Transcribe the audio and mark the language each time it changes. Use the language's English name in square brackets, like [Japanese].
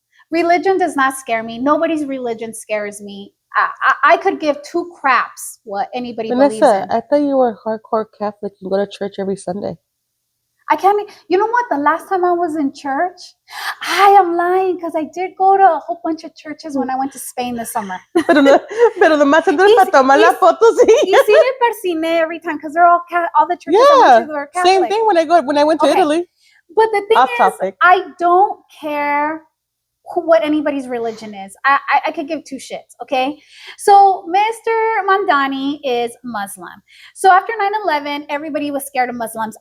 [English] Religion does not scare me. Nobody's religion scares me. I could give two craps what anybody believes in. I thought you were hardcore Catholic. You go to church every Sunday. I can't. You know what? The last time I was in church, I am lying because I did go to a whole bunch of churches when I went to Spain this summer. [Spanish] Pero nomás entras para tomar la foto, sí. Y sí me persiné [English] every time because they're all the churches I went to were Catholic. Same thing when I went to Italy. But the thing is, I don't care what anybody's religion is. I could give two shits, okay? So Mr. Mandani is Muslim. So after 9/11, everybody was scared of Muslims.